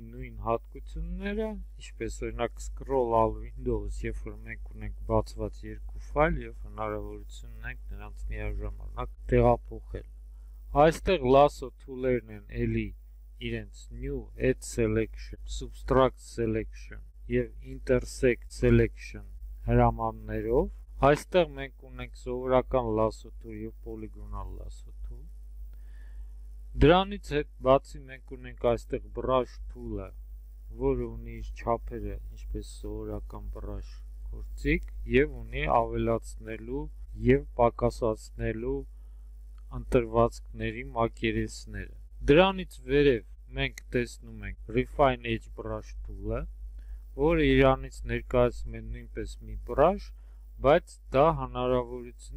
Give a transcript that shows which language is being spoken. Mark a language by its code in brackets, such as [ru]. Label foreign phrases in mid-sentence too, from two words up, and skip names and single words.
[hy] նույն հատկությունները, ինչպես օրինակ scroll-ալ Windows, երբ որ մենք ունենք բացված երկու ֆայլ եւ հնարավորություն ունենք նրանց միաժամանակ տեղափոխել։ Այստեղ [en] lasso tool-երն [hy] են էլի իրենց [en] New Add Selection, Subtract Selection [hy] եւ [en] Intersect Selection [hy] հրամաններով։ Այստեղ մենք ունենք սովորական [en] lasso tool [hy] եւ [en] polygonal lasso tool։ [hy] Դրանից հետ բացի մենք ունենք այստեղ [en] brush tool-ը, [hy] որը ունի իր չափերը, ինչպես սովորական brush գործիք, եւ ունի ավելացնելու եւ պակասացնելու ընտրվածքների մակերեսները։ Դրանից վերև մենք տեսնում ենք [en] Refine Edge Brush tool-ը, [hy] որը իրանից ներկայացնում է նույնպես մի brush, բայց դա հնարավորություն